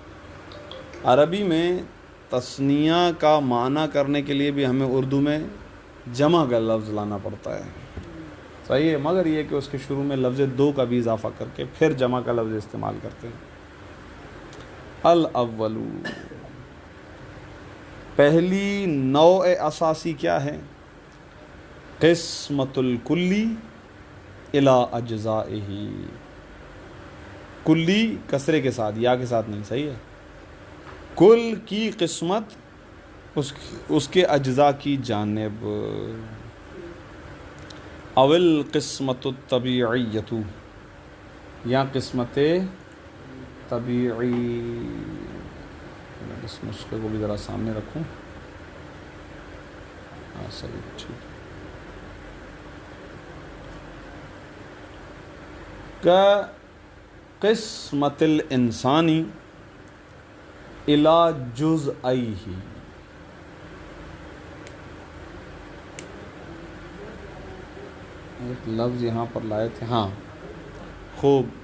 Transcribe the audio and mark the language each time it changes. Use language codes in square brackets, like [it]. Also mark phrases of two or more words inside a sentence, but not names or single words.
[ur] عربی میں تثنیہ کا معنی کرنے کے لیے بھی ہمیں اردو میں جمع کا لفظ لانا پڑتا ہے، صحیح ہے، مگر یہ کہ اس کے شروع میں لفظ دو کا بھی اضافہ کر کے پھر جمع کا لفظ استعمال کرتے ہیں۔ الاول، پہلی نوع اساسی کیا ہے؟ [ar] قسمت الکلی الی اجزائہ، [ur] کلی کسرے کے ساتھ، یا کے ساتھ نہیں، صحیح ہے، کل کی قسمت اس کے اجزاء کی جانب، [ar] اول قسمت الطبیعیت، یا قسمت طبیعی، [ur] اس نسخے کو بھی ذرا سامنے رکھوں، ہاں صحیح، ٹھیک، کا [ar] قسمت الانسانی الی جزئیہ، [ur] ایک لفظ یہاں پر لائے تھے، ہاں خوب،